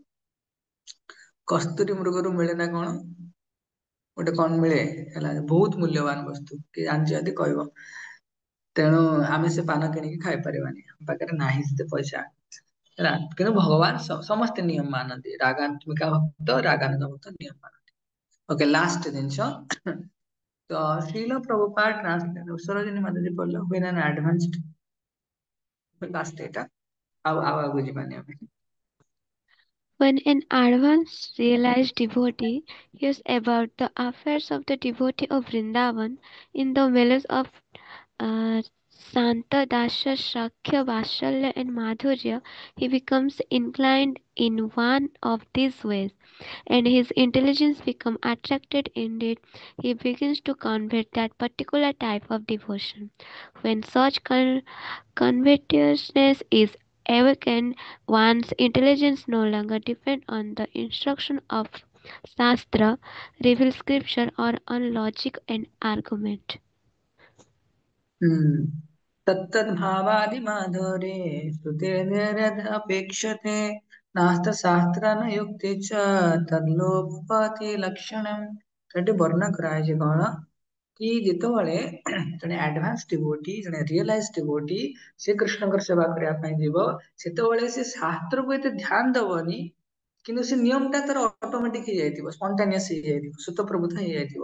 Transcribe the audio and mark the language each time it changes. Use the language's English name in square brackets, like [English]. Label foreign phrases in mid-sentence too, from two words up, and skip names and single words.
[Odia] କସ୍ତୁରୀ ମୃଗରୁ ମିଳେ ନା କଣ ଗୋଟେ କଣ ମିଳେ ହେଲା ବହୁତ ମୂଲ୍ୟବାନ ବସ୍ତୁ କିଏ ଜାଣିଛ ଯଦି କହିବ ତେଣୁ ଆମେ ସେ ପାନ କିଣିକି ଖାଇପାରିବାନି ଆମ ପାଖରେ ନାହିଁ ସେତେ ପଇସା ହେଲା କିନ୍ତୁ ଭଗବାନ ସମସ୍ତେ ନିୟମ ମାନନ୍ତି ରାଗାତ୍ମିକା ଭକ୍ତ ରାଗାନୁଗ ଭକ୍ତ ନିୟମ ମାନନ୍ତି [English] okay last [Odia] ଜିନିଷ ତ ଶ୍ରୀଲ ପ୍ରଭୁପାଦ ସରୋଜିନୀ ମାତାଜୀ ପଢିଲ [English] when an advanced [Odia] ଲାଷ୍ଟ ଏଟା ଆଉ ଆଗକୁ ଯିବାନି ଆମେ [English] When an advanced realized devotee hears about the affairs of the devotee of Vrindavan in the village of Santa Dasya, Shakhya, Vatsalya and Madhurya, he becomes inclined in one of these ways, and his intelligence becomes attracted indeed. He begins to convert that particular type of devotion. When such covetousness is awakened, one's intelligence no longer depends on the instruction of Shastra reveal scripture or on logic and argument. [Sanskrit] तत्तद्भावादिमाधुरे श्रुतेर्यदपेक्षते नास्तशास्त्र न युक्ति च तद्लोपपाति लक्षणम। [Odia] ଏଠି ବର୍ଣ୍ଣନା କରାଯାଇଛି କଣ କି ଯେତେବେଳେ ଜଣେ [English] advance devotee [Odia] ଜଣେ [English] realize devotee [Odia] ସେ କୃଷ୍ଣଙ୍କର ସେବା କରିବା ପାଇଁ ଯିବ ସେତେବେଳେ ସେ ଶାସ୍ତ୍ରକୁ ଏତେ ଧ୍ୟାନ ଦବନି କିନ୍ତୁ ସେ ନିୟମ ଟା ତାର ଅଟୋମେଟିକ ହେଇଯାଇଥିବ ସ୍ପଣ୍ଟାନିୟସ ହେଇଯାଇଥିବ ସ୍ୱତଃପ୍ରବୃତ୍ତ ହେଇଯାଇଥିବ।